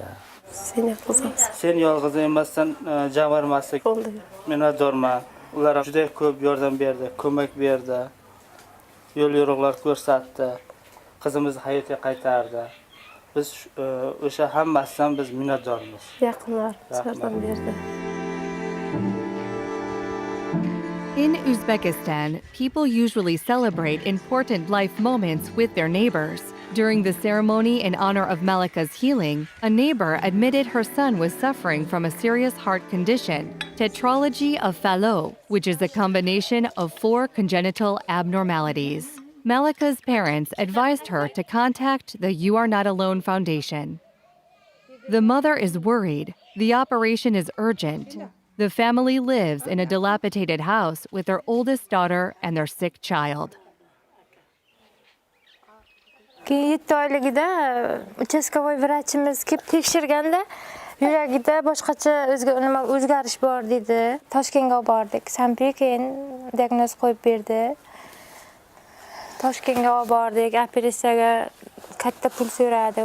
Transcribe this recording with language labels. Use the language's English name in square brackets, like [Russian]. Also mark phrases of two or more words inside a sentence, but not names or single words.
[Uzbek] Sen yolg'iz emassan, javarmaslik. Minnatdorman. Ular juda ko'p yordam berdi, ko'mak berdi. Yo'l yo'riqlar ko'rsatdi. Qizimizni hayotga qaytardi. Biz o'sha hammasidan biz minnatdormiz. Yaqinlar yordam berdi. [English] In Uzbekistan, people usually celebrate important life moments with their neighbors. During the ceremony in honor of Malika's healing, a neighbor admitted her son was suffering from a serious heart condition, tetralogy of Fallot, which is a combination of 4 congenital abnormalities. Malika's parents advised her to contact the You Are Not Alone Foundation. The mother is worried. The operation is urgent. The family lives in a dilapidated house with their oldest daughter and their sick child. [Uzbek] Keyin 7 oyligida uchastkovoy vrachimiz kelib tekshirganda yuragida boshqacha o'zgarish bor dedi. Toshkentga olib bordik. Sampi keyin diagnoz qo'yib berdi. Toshkentga olib bordik, operatsiyaga katta pul so'radi.